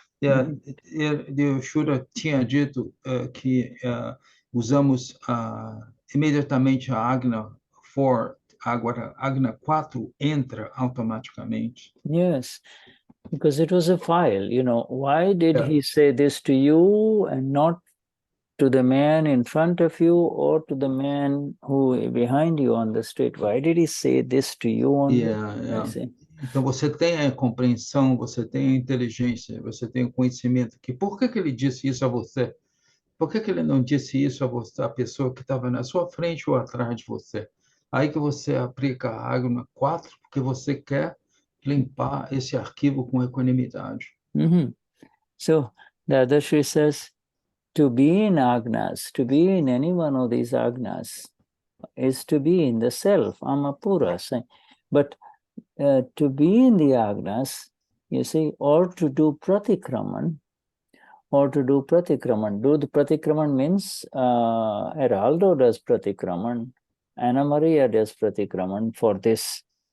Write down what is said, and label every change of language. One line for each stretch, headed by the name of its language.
Portuguese: O Shuddha tinha dito que usamos imediatamente a Agna 4, agora Agna 4 entra automaticamente.
English: Yes, because it was a file, why did he say this to you and not to the man in front of you or to the man who behind you on the street? Why did he say this to you only?
Portuguese: Então você tem a compreensão, você tem a inteligência, você tem o conhecimento que por que ele disse isso a você? Por que ele não disse isso a você, a pessoa que estava na sua frente ou atrás de você? Aí que você aplica a Agna 4 porque você quer limpar esse arquivo com equanimidade.
English: So the other Shri says, to be in Agnas, to be in any one of these Agnas, is to be in the self, Amapura. But to be in the agnas, you see, or to do pratikraman, Do the pratikraman means Heraldo does pratikraman, Anna Maria does pratikraman for this.